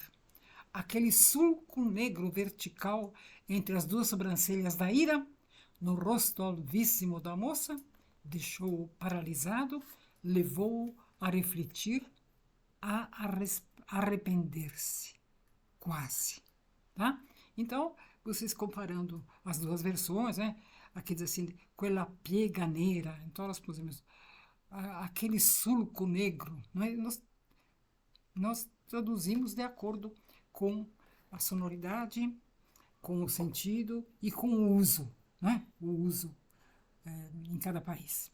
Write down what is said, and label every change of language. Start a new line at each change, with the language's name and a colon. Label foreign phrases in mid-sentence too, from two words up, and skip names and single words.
Portuguese: Aquele sulco negro vertical entre as duas sobrancelhas da ira, no rosto alvíssimo da moça, deixou-o paralisado, levou-o a refletir, a arrepender-se, quase. Tá? Então, vocês comparando as duas versões, né? Aqui diz assim,
Italian: quella piega nera,
Portuguese: então nós pusemos aquele sulco negro, não é? Nós traduzimos de acordo com a sonoridade, com o sentido e com o uso, né? O uso em cada país.